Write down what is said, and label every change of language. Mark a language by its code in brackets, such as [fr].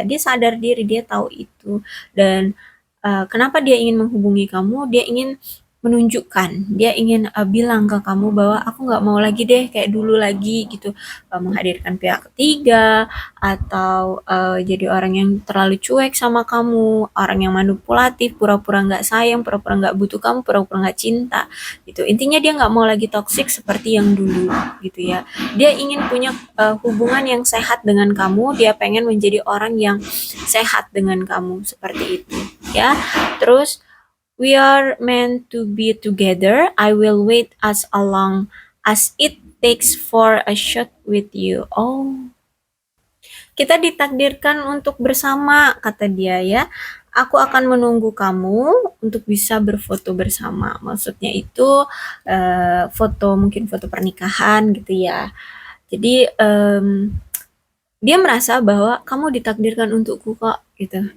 [id] Dia sadar diri, dia tahu itu. Dan kenapa dia ingin menghubungi kamu, dia ingin menunjukkan, dia ingin bilang ke kamu bahwa aku nggak mau lagi deh kayak dulu lagi gitu, menghadirkan pihak ketiga, atau jadi orang yang terlalu cuek sama kamu, orang yang manipulatif, pura-pura nggak sayang, pura-pura nggak butuh kamu, pura-pura nggak cinta gitu. Intinya dia nggak mau lagi toksik seperti yang dulu gitu ya. Dia ingin punya hubungan yang sehat dengan kamu, dia pengen menjadi orang yang sehat dengan kamu seperti itu ya. [en] Terus, we are meant to be together. I will wait as long as it takes for a shot with you. [id] Oh, kita ditakdirkan untuk bersama, kata dia ya. Aku akan menunggu kamu untuk bisa berfoto bersama. Maksudnya itu foto, mungkin foto pernikahan gitu ya. Jadi dia merasa bahwa kamu ditakdirkan untukku kok gitu.